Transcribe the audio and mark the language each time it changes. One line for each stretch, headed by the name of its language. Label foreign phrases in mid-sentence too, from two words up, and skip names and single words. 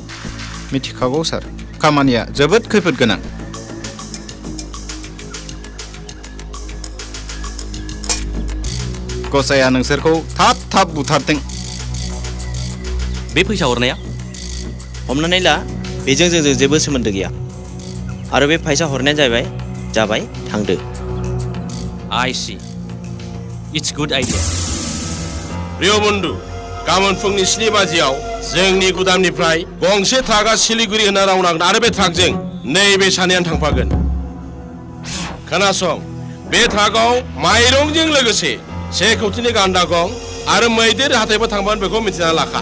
Bodo: मिथिखागौ सार खामानिया जोबोद खैफोद गोनां गसाया नोंसोरखौ थाब थाब बुथारथों बे फैसा हरनाया हमनानै ला बेजों जोंजों जेबो सोमोन्दो गैया आरो बे फैसा हरनाया जाबाय थांदो
English: I see. It's good idea.
Bodo: प्रिय बन्धु गाबोन फुंनि 7 बाजियाव जोंनि गुदामनिफ्राय गंसे ट्राकआ सिलिगुरि होना रावनांगोन आरो बे ट्राकजों नैबे सानैयानो थांफागोन खोनासं बे ट्राकआव माइरंजों लोगोसे 1 कौटिनि गान्दा गं आरो मैदेर हाथायबो थांफागोन बेखौ मिथिना लाखा